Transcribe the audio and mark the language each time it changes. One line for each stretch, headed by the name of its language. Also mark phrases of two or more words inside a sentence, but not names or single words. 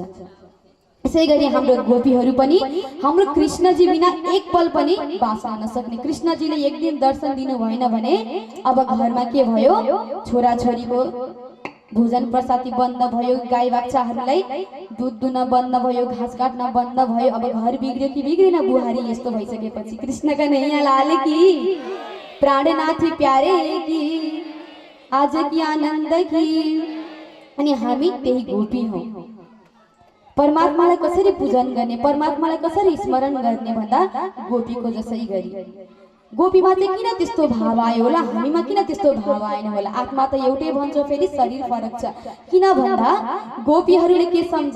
Nepali: यसै गरी हाम्रो गोपीहरू पनि हाम्रो कृष्णजी बिना एक पल पनि बाँच्न नसक्ने। कृष्णजीले एक दिन दर्शन दिनु भएन भने अब घरमा के भयो? छोराछोरीको भोजन प्रसादी बन्द भयो, गाई बाच्छाहरूलाई दुध दुन बन्द भयो, घाँस काट्न बन्द भयो। अब घर बिग्रियो कि बिग्रेन? बुहारी यस्तो भइसकेपछि
Hindi: कृष्ण का नैया लाल की, प्राणनाथ प्यारे की, आज की आनंद की।
Nepali: अनि हामी त्यही गोपी हौ। परमात्मालाई कसरी पूजन गर्ने, परमात्मालाई कसरी स्मरण गर्ने भन्दा गोपीको जसै गरी। गोपीमा चाहिँ किन त्यस्तो भाव आयो होला, हामीमा किन त्यस्तो भाव आएन होला? आत्मा त एउटै भन्छौ, फेरि शरीर फरक छ। किन भन्दा गोपीहरूले के सम्झे?